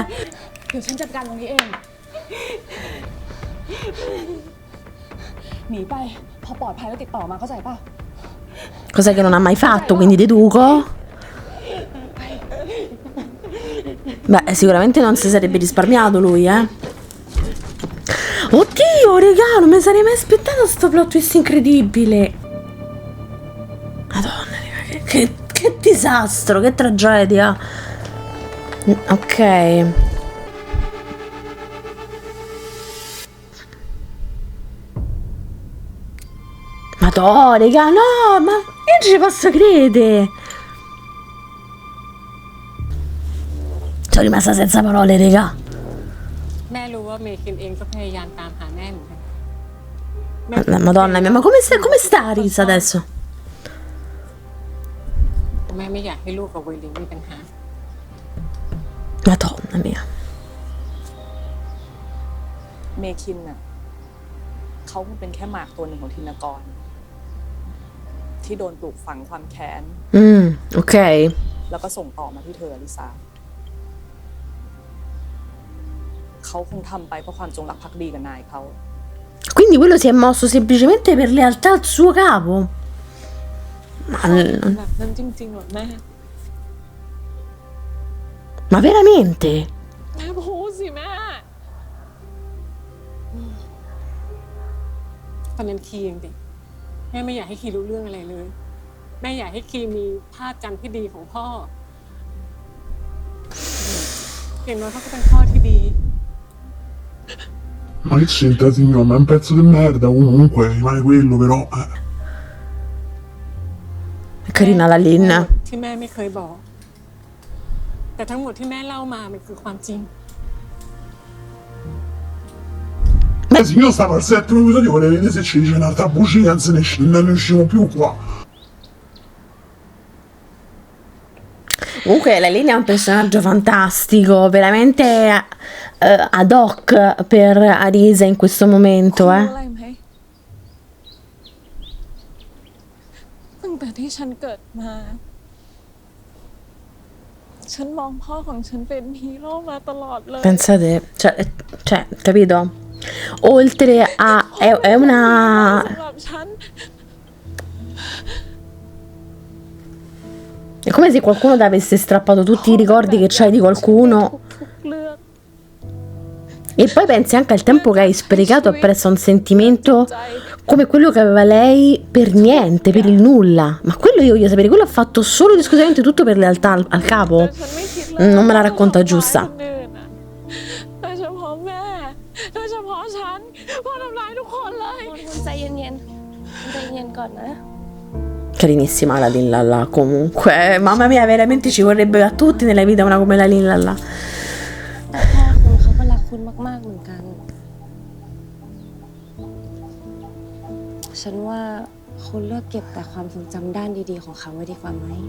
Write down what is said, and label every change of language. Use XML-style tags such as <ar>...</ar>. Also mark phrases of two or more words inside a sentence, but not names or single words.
<th>เดี๋ยวฉันจัดการตรงนี้เอง หนีไป พอปลอดภัยแล้วติดต่อมาเข้าใจป่ะ</th> <it>Cosa che non ha mai fatto, quindi deduco. Beh, sicuramente non si sarebbe risparmiato lui, eh. Oddio, regà, non mi sarei mai aspettato sto</it> <en>plot twist</en> <it>incredibile. Madonna, raga, che disastro, che tragedia. Ok. Madonna, raga, no, ma io non ci posso credere. Sono rimasta senza parole, raga.</it> <th>แม่รู้ว่าเมคินเองก็พยายามตามหาแม่เหมือนกัน</th> <it>Madonna mia, ma come sta Risa adesso?</it> <th>แม่ไม่อยากให้ลูกกับเวลิงมีปัญหา</th> <it>Madonna mia.</it> <th>เมคินน่ะเขาคงเป็นแค่หมากตัวหนึ่งของธินกร ที่โดนปลูกฝังความแค้น</th> <it>Ok.</it> <th>แล้วก็ส่งต่อมาที่เธออลิซาเขาคงทำไปเพราะความจงรักภักดีกับนายเขา</th> <it>Quindi quello si è mosso semplicemente per lealtà al suo capo?</it> <th>แบบนั้นจริงๆหรอแม่</th> <it>Ma veramente?</it> <th>แม่พูดสิแม่ตอนนั้นคีเองดิแม่ไม่อยากให้คีรู้เรื่องอะไรเลย แม่อยากให้คีมีภาพจำที่ดีของพ่อเห็นว่าเขาก็เป็นพ่อที่ดี</th> <it>Ma che c'entra, signor? Ma è un pezzo di merda, comunque, rimane quello, però. È carina la Lin.</it> <th>ที่แม่ไม่เคยบอก แต่ทั้งหมดที่แม่เล่ามามันคือความจริง</th> <it>Signor, stava al 7° episodio, vorrei vedere se ci dice un'altra bugia, non ne usciamo più qua. Comunque la Lin è un personaggio fantastico, veramente</it> <la>ad hoc</la> <it>per Arisa in questo momento,</it> <th>รู้อะไรไหมตั้งแต่ที่ฉันเกิดมา ฉันมองพ่อของฉันเป็นฮีโร่มาตลอดเลย</th> <it>Pensate, cioè, capito? Oltre a è una</it> <th>สำหรับฉัน</th> <it>è come se qualcuno ti avesse strappato tutti i ricordi che c'hai di qualcuno</it> <th>ทุกเรื่อง</th> <it>e poi pensi anche al tempo che hai sprecato appresso a un sentimento come quello che aveva lei per niente, per il nulla. Ma quello io voglio sapere, quello ha fatto solo ed esclusivamente tutto per lealtà al capo?</it> <th>ฉันไม่คิดเลย</th> <it>Non me la racconta giusta.</it> <th>คนอื่นน่ะโดยเฉพาะแม่ โดยเฉพาะฉันพ่อทำร้ายทุกคนเลย คุณใจเย็นๆคุณใจเย็นก่อนนะ</th> <it>Carinissima la Lin Lalla, comunque, mamma mia, veramente ci vorrebbe a tutti nella vita una come la Lin Lalla.</it> <th>แต่พ่อคุณเขาก็รักคุณมากๆเหมือนกัน ฉันว่าคุณเลือกเก็บแต่ความทรงจำด้านดีๆของเขาไว้ดีกว่าไหม</th>